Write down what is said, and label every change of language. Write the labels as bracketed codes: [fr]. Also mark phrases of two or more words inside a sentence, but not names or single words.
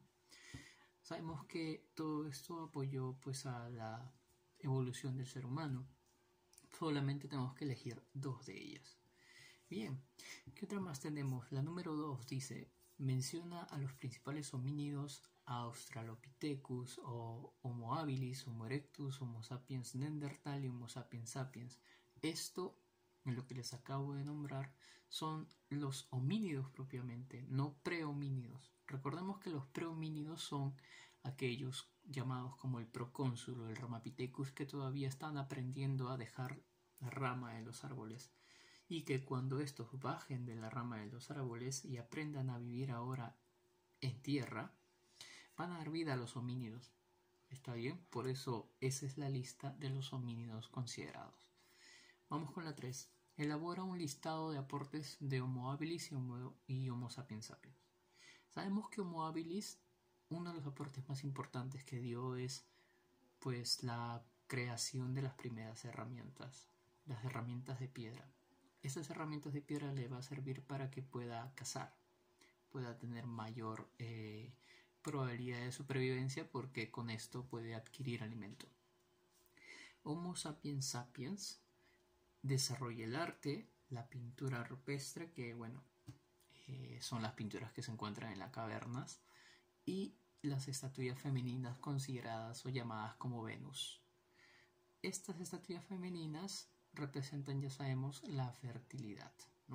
[es] Sabemos que todo esto apoyó pues a la evolución del ser humano. Solamente tenemos que elegir 2 de ellas. Bien, ¿qué otra más tenemos? La número 2 dice, menciona a los principales homínidos Australopithecus o Homo habilis, Homo erectus, Homo sapiens neanderthal y Homo sapiens sapiens. Esto, en lo que les acabo de nombrar, son los homínidos propiamente, no prehomínidos. Recordemos que los prehomínidos son aquellos llamados como el procónsul o el Ramapithecus que todavía están aprendiendo a dejar la rama de los árboles y que cuando estos bajen de la rama de los árboles y aprendan a vivir ahora en tierra, van a dar vida a los homínidos. ¿Está bien? Por eso esa es la lista de los homínidos considerados. Vamos con la 3. Elabora un listado de aportes de Homo habilis y Homo sapiens sapiens. Sabemos que Homo habilis, uno de los aportes más importantes que dio es pues la creación de las primeras herramientas, las herramientas de piedra. Estas herramientas de piedra le va a servir para que pueda cazar, pueda tener mayor probabilidad de supervivencia porque con esto puede adquirir alimento. Homo sapiens sapiens desarrolla el arte, la pintura rupestre, que bueno, son las pinturas que se encuentran en las cavernas, y las estatuillas femeninas consideradas o llamadas como Venus. Estas estatuillas femeninas representan, ya sabemos, la fertilidad, ¿no?